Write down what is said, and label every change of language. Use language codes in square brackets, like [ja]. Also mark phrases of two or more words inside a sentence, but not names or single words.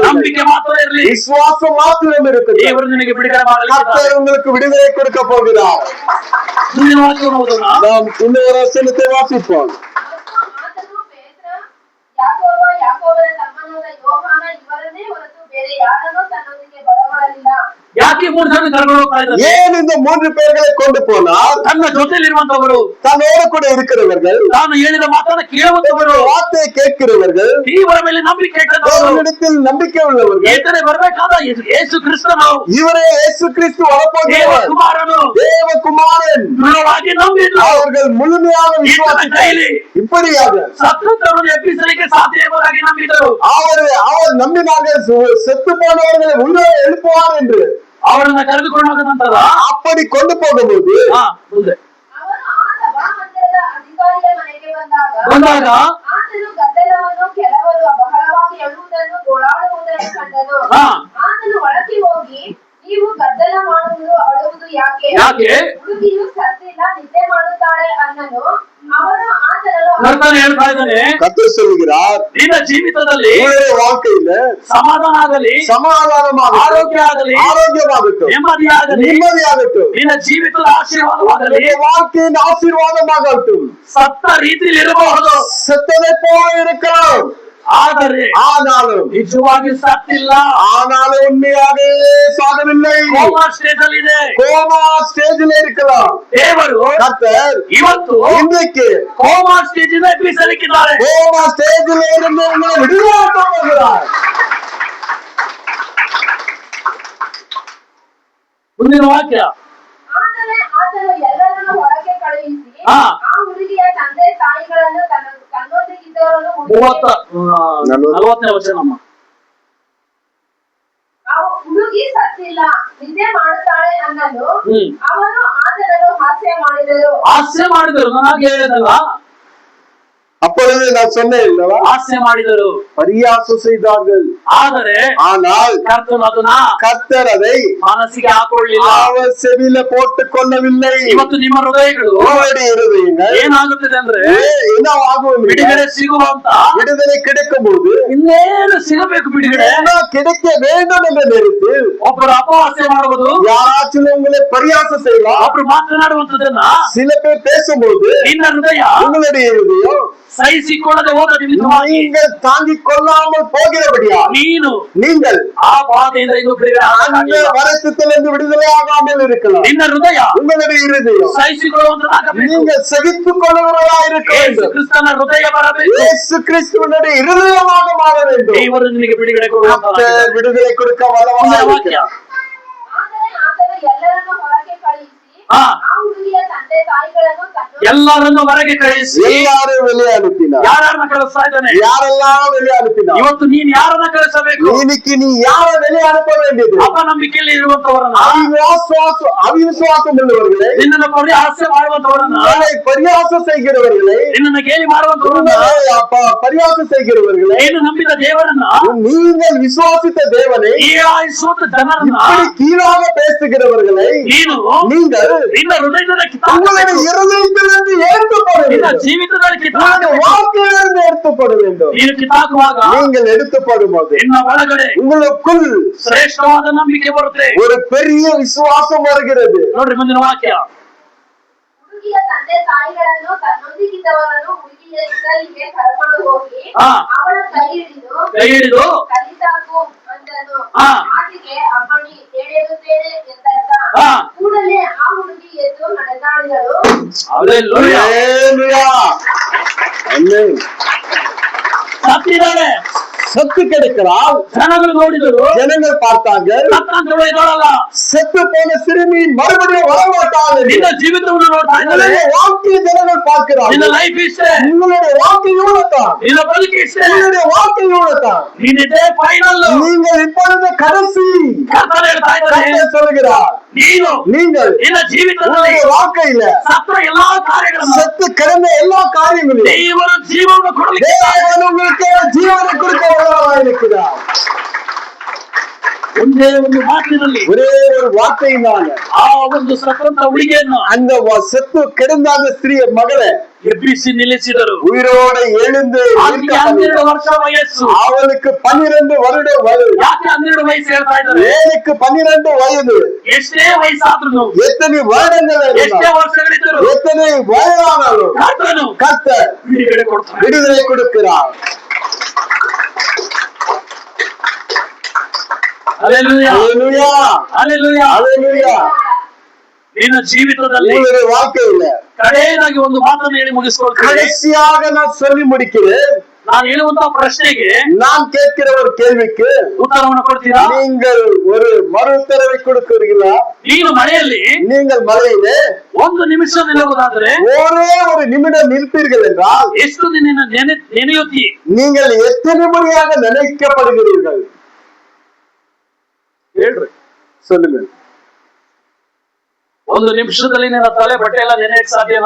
[kn] ನಂಬಿಕೆ ಮಾತ್ರ ಇರಲಿ. [ta] விசுவாசம் மாத்திரம் இருக்குது. [kn] ದೇವರು ನಿನಗೆ ಬಿಡುಗಡೆ ಮಾಡಲಿಕ್ಕೆ [ta] கர்த்தர் உங்களுக்கு விடுதலை கொடுக்க போகிறார். [kn] ಮುಂದಿನ ವಾಕ್ಯವನ್ನು ಓದೋಣ. [ta] நாம் இன்னொரு வசனத்தை வாசிப்போம். [kn] ಆತನು ಪೇತ್ರ, ಯಾಕೋಬ, ಯಾಕೋಬನ ತಮ್ಮನಾದ ಯೋಹಾನ ಇವರನ್ನೇ ಹೊರತು ಬೇರೆ ಯಾರನ್ನೂ ತನ್ನೊಂದಿಗೆ ಬರಮಾಡಲಿಲ್ಲ. ಯಾಕೆ 3 ಜನ ಕರ್ಕೊಂಡು ಹೋಗ್ತಾ ಇದ್ದಾರೆ? [ta] ஏன் இந்த 3 பேர்களை கொண்டு போனார்? [kn] ತನ್ನ ಜೊತೆಯಲ್ಲಿರುವಂತವರು, [ta] தன்னோடு கூட இருக்கிறவர்கள், [kn] ತಾನು ಹೇಳಿದ ಮಾತನ್ನ ಕೇಳುವಂತವರು, [ta] வார்த்தையை கேட்கிறவர்கள், [kn] ಇವರ ಮೇಲೆ ನಂಬಿಕೆ ಇಟ್ಟವರು, [ta] தேவனிடத்தில் நம்பிக்கை உள்ளவர்கள். [kn] ಏತನೆ ಬರಬೇಕಾದ ಯೇಸು ಕ್ರಿಸ್ತನು, [ta] இவரೇ இயேசு கிறிஸ்து வரப்போகிறவர், [kn] ದೇವಕುಮಾರನು, [ta] தேவகுமாரன். [kn] ದೃಢವಾಗಿ ನಂಬಿದ್ರು. [ta] அவர்கள் முழுமையாக [kn] ಈತನ [ta] விசுவாசித்தார்கள். [kn] ಕೈಲಿ [ta] இப்படியாக [kn] ಸತ್ತವರನ್ನು ಎಬ್ಬಿಸಲಿಕ್ಕೆ ಸಾಧ್ಯ ಎಂಬುದಾಗಿ ನಂಬಿದರು. [ta] அவர் நம்பினார்கள், செத்து போனவர்களை உயிரோடு எழுப்புவார் என்று. [kn] ಅವರನ್ನ ಕರೆದುಕೊಂಡು ಹೋದ ನಂತರ [ta] அப்படி கொண்டு போகும்போது [kn] ಮುಂದೆ ಅವನು ಆ ಸಭಾಮಂದಿರದ ಅಧಿಕಾರಿಯ ಮನೆಗೆ ಬಂದಾಗ ಆತನು ಗದ್ದಲವನ್ನು, ಕೆಲವರು ಬಹಳವಾಗಿ ಅಳುವುದನ್ನು, ಗೋಳಾಡುವುದನ್ನು ಕಂಡನು. ಹಾ. ಆತನು ಒಳಗೆ ಹೋಗಿ, ನೀವು ಗದ್ದಲ ಮಾಡುವುದು, ಅಳುವುದು ಯಾಕೆ? ಯಾಕೆ? ಹುಡುಗಿಯು ಸತ್ತಿಲ್ಲ, ನಿದ್ದೆ ಮಾಡುತ್ತಾಳೆ ಅನ್ನನು. ಅವನು ಆತನನ್ನು ಕರ್ತನು ಹೇಳ್ತಾ ಇದ್ದಾನೆ, [ta] கர்த்தர் சொல்கிறார், [kn] ನಿನ್ನ ಜೀವಿತದಲ್ಲಿ [ta] உங்களுடைய வாழ்க்கையில [kn] ಸಮಾಧಾನ ಆಗಲಿ, [ta] சமாதானமாக [kn] ಆರೋಗ್ಯ ಆಗಲಿ, [ta] ஆரோக்கியமாகட்டும், [kn] ನೆಮ್ಮದಿ ಆಗಲಿ, [ta] நிம்மதியாகட்டும், [kn] ನಿನ್ನ ಜೀವಿತದ ಆಶೀರ್ವಾದವಾಗಲಿ, [ta] உங்களுடைய வாழ்க்கையின் ஆசீர்வாதமாகட்டும். [kn] ಸತ್ತ ರೀತಿಯಲ್ಲಿ ಇರಬಹುದು, [ta] செத்ததை போல இருக்கலாம், [kn] ಆದರೆ [ta] ஆனாலும் [kn] ನಿಜವಾಗಿ ಸತ್ತಿಲ್ಲ, [ta] ஆனாலும் உண்மையாகவே சாகவில்லை, [en] coma stage [kn] ಅಲ್ಲಿ ಇದೆ. [en] coma stageில் [ta] இருக்கலாம். [kn] ದೇವರು [ta] கர்த்தர் [kn] ಇವತ್ತು [ta] இன்றைக்கு [en] coma stage [kn] ಇಂದ ಎಬ್ಬಿಸಲಿಕ್ಕಿದ್ದಾರೆ. [en] coma stageில் [ta] இருந்து உங்களை விடுதலையாக்க போகிறார். [kn] ಮುಂದಿನ ವಾಕ್ಯ, ಆತನು ಎಲ್ಲರನ್ನು ಹೊರಗೆ ಕಳುಹಿಸಿ, ಹಾ. ಆ ಹುಡುಗಿಯ ತಂದೆ ತಾಯಿಗಳನ್ನು ತನ್ನೊಂದಿಗಿದ್ದವರನ್ನು 40ನೇ ವಚನ. ಆ ಹುಡುಗಿ ಸತ್ತಿಲ್ಲ, ನಿದ್ದೆ ಮಾಡುತ್ತಾಳೆ ಅನ್ನಲು. ಹ್ಮ್. ಅವನು ಆತನನ್ನು ಹಾಸ್ಯ ಮಾಡಿದರು. ಹಾಸ್ಯ ಮಾಡಿದರು, ನನಗೆ ಹೇಳಿದಲ್ಲ, [ta] அப்பொழுது நான் சொன்னேன் இல்லவா, [kn] ಹಾಸ್ಯ ಮಾಡಿದರು. [ta] பரியாசம் செய்தார்கள். [kn] ಆದರೆ [ta] ஆனால் [kn] ಕರ್ತನು ಅದನ್ನ [ta] கர்த்தர் அதை [kn] ಮನಸ್ಸಿಗೆ ಹಾಕೊಳ್ಳಿಲ್ಲ. [ta] அவர் செவியில போட்டுக் கொள்ளவில்லை. [kn] ಇವತ್ತು ನಿಮ್ಮ ಹೃದಯಗಳು [ta] உங்களுடைய இருதயங்கள் [kn] ಏನಾಗುತ್ತದೆ ಅಂದ್ರೆ, [ta] என்னவாகும்? [kn] ಬಿಡುಗಡೆ ಸಿಗುವಂತ, [ta] விடுதலை கிடைக்கும் போது [kn] ಇನ್ನೇನು ಸಿಗಬೇಕು ಬಿಡುಗಡೆ, [ta] என்ன கிடைக்க வேண்டும் என்ற நேரத்தில் [kn] ಒಬ್ಬರು ಅಪಹಾಸ್ಯ ಮಾಡುವುದು, [ta] யாராச்சும் உங்களை பரியாசம் செய்யலாம். [kn] ಒಬ್ರು ಮಾತನಾಡುವಂತದನ್ನ [ta] சில பேர் பேசும்போது [kn] ನಿನ್ನ ಹೃದಯ [ta] உங்களுடைய இருதயம் [kn] ಸಹಿಸಿಕೊಳ್ಳದೆ ಹೋದ ನಿಮಿತ್ತವಾಗಿ [ta] நீங்கள் தாங்கிக் கொள்ளாமல் போகிறபடியா [kn] ನೀನು [ta] நீங்கள் [kn] ಆ ಬಾಧೆಯಿಂದ ಇದು ಬಿಡುಗಡೆ [ta] அந்த [kn] ಆಗಕ್ಕಾಗಿಲ್ಲ. [ta] வருத்தத்திலிருந்து விடுதலை ஆகாமல் இருக்கலாம். [kn] ನಿನ್ನ ಹೃದಯ [ta] உங்களுடைய இருதயம் [kn] ಸಹಿಸಿಕೊಳ್ಳುವಂತದಾಗಬೇಕು. [ta] நீங்கள் சகித்துக் கொள்ளுகிறவர்களா இருக்க [kn] ಯೇಸು [ta] வேண்டும். [kn] ಕ್ರಿಸ್ತನ ಹೃದಯ ಬರಬೇಕು. [ta] இயேசு கிறிஸ்துவனுடைய இருதயமாக மாற வேண்டும். [kn] ದೇವರು ನಿನಗೆ ಬಿಡುಗಡೆ ಕೊಡುವಂತ [ta] கர்த்தர் விடுதலை கொடுக்க வல்லவராக [kn] ವಾಕ್ಯ. [ta] இருக்கிறார். [kn] ಆದರೆ ಆತನು ಎಲ್ಲರನ್ನು ಹೊರಗೆ ಕಳುಹಿಸಿ, ಹಾ. ಆ ಹುಡುಗಿಯ ತಂದೆ ತಾಯಿಗಳನ್ನು ಎಲ್ಲರನ್ನು ಹೊರಗೆ ಕಳಿಸಿ [ta] எல்லாரும் வெளியே அனுப்பினார். [kn] ಯಾರನ್ನ ಕಳಿಸ್ತಾ ಇದ್ದಾನೆ? [ta] யாரெல்லாம் வெளியே அனுப்பினார்? [kn] ಇವತ್ತು ನೀನ್ ಯಾರನ್ನ ಕಳಿಸಬೇಕು? [ta] இன்னைக்கு நீ யாரை வெளியே அனுப்ப வேண்டியது? [kn] ಅಪನಂಬಿಕೆಯಲ್ಲಿ ಇರುವಂತವರನ್ನ, [ta] அவிசுவாசம் உள்ளவர்களை, [kn] ನಿನ್ನನ್ನು ಪರಿಹಾಸ್ಯ ಮಾಡುವಂತವರನ್ನ, [ta] உங்களை பரியாசம் செய்கிறவர்களை, [kn] ನಿನ್ನನ್ನು ಗೇಲಿ ಮಾಡುವಂತವರನ್ನ, [ta] உங்களை பரியாசம் செய்கிறவர்களை, [kn] ನೀನು ನಂಬಿದ ದೇವರನ್ನ, [ta] நீங்கள் விசுவாசித்த தேவனை [kn] ಹೀಯಾಳಿಸುವಂತ ಜನರನ್ನ [ta] இப்படி கீழாக பேசுகிறவர்களை [kn] ನೀನು [ta] நீங்கள் [kn] ನಿನ್ನ ಹೃದಯದ [ta] உங்களுடைய இருதயத்திலிருந்து எடுத்துப்பட [kn] ನಿನ್ನ [ta] வேண்டும். [kn] ಜೀವಿತದಲ್ಲಿ [ta] உங்களுடைய வாழ்க்கையிலிருந்து எடுத்துப்பட வேண்டும். [kn] ನೀನು ಕಿತ್ತಾಕುವಾಗ [ta] நீங்கள் எடுத்துப்படும் போது [kn] ನಿನ್ನ ಒಳಗಡೆ [ta] உங்களுக்குள் [kn] ಶ್ರೇಷ್ಠವಾದ ನಂಬಿಕೆ ಬರುತ್ತೆ. [ta] ஒரு பெரிய விசுவாசம் வருகிறது. [kn] ನೋಡ್ರಿ ಮುಂದಿನ ವಾಕ್ಯ. ಹುಡುಗಿಯ ತಂದೆ ತಾಯಿಗಳನ್ನು ತನ್ನೊಂದಿಗಿದ್ದವರನ್ನು ಹುಡುಗಿಯ ಇದ್ದಲ್ಲಿಗೆ ಕರ್ಕೊಂಡು ಹೋಗಿ ಹಾ. ಅವಳ ಕೈ ಹಿಡಿದು ಕಲಿಸಾಕು ಅಂದನು. ಹಾ. ಆಕೆಗೆ ಅಮ್ಮಣಿ ಹೇಳಿರುತ್ತೇನೆ ಎಂದರ್ಥ. ಹಾ. ಕೂಡಲೇ ಆ ಹುಡುಗಿ ಎದ್ದು ನಡೆದಾಡಿದಳು. ಹಲ್ಲೆಲೂಯಾ. [ta] ஹல்லேலூயா. ஆமென். [kn] ಸತ್ತಿದ್ದಾರೆ. [ta] செத்து கிடக்கிறாள். [kn] ಜನಗಳು ನೋಡಿದರು. [ta] ஜனங்கள் பார்த்தாங்க. [kn] ಸತ್ತಂತವಳು ಎದ್ದೋಳಲ್ಲ. [ta] செத்து போன சிறுமி மறுபடியும் வரமாட்டாள். [kn] ನಿನ್ನ ಜೀವಿತವನ್ನು ನೋಡ್ತಾ ಇದ್ದಾರೆ. [ta] உங்களுடைய வாழ்க்கையை ஜனங்கள் பார்க்கிறார்கள். [kn] ನಿನ್ನ ಲೈಫ್ ಇಷ್ಟೇ. [ta] உங்களுடைய வாழ்க்கை இவ்வளவுதான். [kn] ನಿನ್ನ ಬದುಕು ಇಷ್ಟೇ. [ta] உங்களுடைய வாழ்க்கை இவ்வளவுதான். [kn] ನೀನಿದೆ ಫೈನಲ್. [ta] நீங்கள் இப்பொழுது கடைசி. [kn] ಕರ್ತನು ಹೇಳ್ತಾ ಇದ್ದಾರೆ. [ta] கர்த்தர் சொல்கிறார். நீங்கள் [kn] ನಿನ್ನ ಜೀವಿತದಲ್ಲಿ [ta] உங்களுடைய வாழ்க்கையில [kn] ಸತ್ತ ಎಲ್ಲಾ ಕಾರ್ಯಗಳನ್ನು [ta] செத்து கிடந்த எல்லா காரியங்களையும் [kn] ದೇವರು ಜೀವವನ್ನು ಕೊಡಲಿಕ್ಕೆ [ta] தேவன் உங்களுக்கு ஜீவனை கொடுக்க வல்லவராய் இருக்கிறார். [kn] ಒಂದೇ ಒಂದು ಮಾತಿನಲ್ಲಿ [ta] ஒரே ஒரு வார்த்தையினால [kn] ಆ ಒಂದು ಸತ್ತಂತ ಹುಡುಗಿಯನ್ನು [ta] அந்த செத்து கிடந்த அந்த ஸ்திரீ மகளை [kn] ಎಬ್ಬಿಸಿ ನಿಲ್ಲಿಸಿದರು. [ta] உயிரோட எழுந்து [kn] ಅವನಿಗೆ 12 ವರ್ಷ ವಯಸ್ಸು. [ta] அவளுக்கு 12 வருடம் வயது. [kn] ಯಾಕೆ 12 ವಯಸ್ಸು ಹೇಳ್ತಾ ಇದ್ದಾರೆ? [ta] ஏழுக்கு 12 வயது. [kn] ಎಷ್ಟೇ ವಯಸ್ಸಾದ್ರೂ [ta] எத்தனை வருடங்கள் [kn] ಎಷ್ಟೇ [ta] இருந்தாலும், [kn] ವರ್ಷಗಳಿದ್ದರು [ta] எத்தனை வயதானாலும் [kn] ಕರ್ತನು [ta] கர்த்தர் [kn] ಬಿಡುಗಡೆ ಕೊಡ್ತಾನೆ. [ta] விடுதலை கொடுக்கிறார். [kn] ಹಲ್ಲೆಲೂಯಾ. [ta] ஹல்லேலூயா. [kn] ಹಲ್ಲೆಲೂಯಾ. [ta] ஹல்லேலூயா. [kn] ನಿನ್ನ ಜೀವಿತದಲ್ಲಿ [ta] உங்களுடைய வாழ்க்கையில [kn] ಕಡೆಯದಾಗಿ ಒಂದು ಮಾತನ್ನು ಹೇಳಿ ಮುಗಿಸ್ಕೊಳ್ತೇನೆ. [ta] கடைசியாக நான் சொல்லி முடிக்கிறேன். [kn] ನಾನು ಹೇಳುವಂತಹ ಪ್ರಶ್ನೆಗೆ [ta] நான் கேட்கிற ஒரு கேள்விக்கு [kn] ಉತ್ತರವನ್ನು ಕೊಡ್ತೀರಾ? [ta] நீங்கள் ஒரு மறு உத்தரவை கொடுக்கிறீர்களா? [kn] ನೀನು ಮಳೆಯಲ್ಲಿ [ta] நீங்கள் மலையிலே [kn] ಒಂದು ನಿಮಿಷ ನಿಲ್ಲುವುದಾದ್ರೆ [ta] ஒரே ஒரு நிமிடம் நிற்பீர்கள் என்றால் [kn] ಎಷ್ಟು ನಿನ್ನ ನೆನೆಯುತ್ತಿ? [ta] நீங்கள் எத்தனை முறையாக நினைக்கப்படுகிறீர்கள்? [kn] ಹೇಳ್ರಿ. [ta] சொல்லுங்க. [kn] ಒಂದು ನಿಮಿಷದಲ್ಲಿ ನಿನ್ನ ತಲೆ ಬಟ್ಟೆ ಎಲ್ಲ ನೆನೆಯಕ್ಕೆ ಸಾಧ್ಯನಾ?